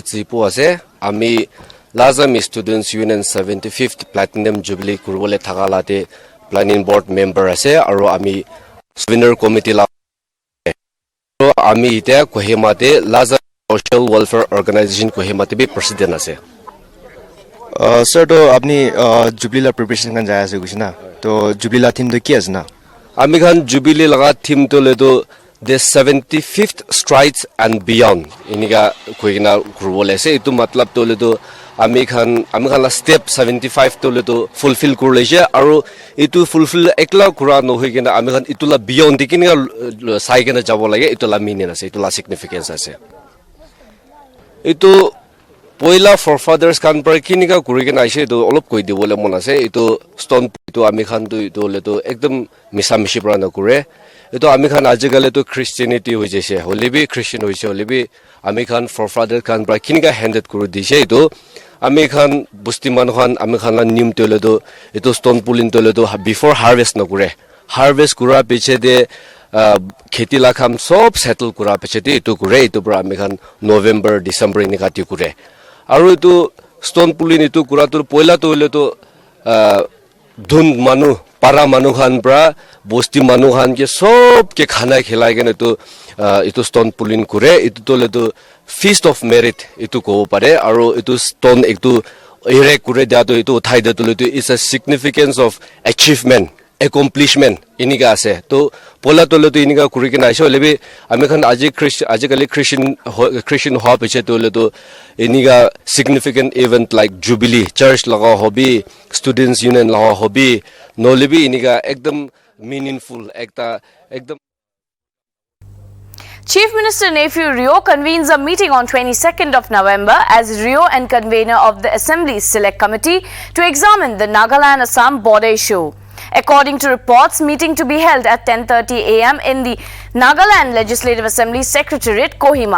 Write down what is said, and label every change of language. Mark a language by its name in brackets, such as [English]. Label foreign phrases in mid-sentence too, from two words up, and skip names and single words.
[Naga Pidgin] chipu ase ami Lazami Students Union 75th Platinum Jubilee kurwole thagalate [English] planning board member [Naga Pidgin] ase aro ami [English] winner committee [Naga Pidgin] la ami ite Kohima te Lazami Social Welfare Organization Kohima te bhi president ase. Sir to apni Jubilee la preparation kan jaya ase kuch na to Jubilee la theme to ki ase na ami khan Jubilee laga theme to le do the 75th Strides and Beyond iniga koina kurwole ase itu matlab to le do ami khan la step 75 to le do fulfill kurle je aro itu fulfill ekla kura no hoigena ami khan itula beyond dikini sai gena jabo lage itula meaning ase itula significance ase itu poila forefathers kan par kinika kurigena ase do olop koi dibole mon ase itu stone itu ami khan to le do ekdam misamishi pra na kure itu ami khan ajigale to Christianity ho jese holibi Christian hoise holibi ami khan forefather kan par kinika handed kuru dise itu ami khan busti man khan ami khan la nim tole do itu [English] stone pulling [Naga Pidgin] tole do [English] before harvest [Naga Pidgin] na kure harvest kura piche de kheti la kham sob settle kura piche de itu kure itu pra ami khan November December ni kati kure aru itu [English] stone pulling [Naga Pidgin] itu kura tur poila tole to dhun manu para manu khan pra busti manu khan ke sob ke khana khilai gene to itu [English] stone pulling [Naga Pidgin] kure itu tole to [English] feast of merit [Naga Pidgin] itu ko pare aro itu stone ektu ere kure da to itu uthai da to [English] is a significance of achievement accomplishment [Naga Pidgin] inika ase to pola tole to inika kuri ke na aise lebi ami khan ajikali Christian hope che tole to inika [English] significant event like jubilee [Naga Pidgin] church laga hobi students union laga hobi no lebi inika ekdam meaningful ekdam [English] Chief Minister Nephew Rio convenes a meeting on 22nd of November as Rio and convener of the Assembly's Select Committee to examine the Nagaland-Assam border issue. According to reports, meeting to be held at 10:30 a.m. in the Nagaland Legislative Assembly Secretariat, Kohima.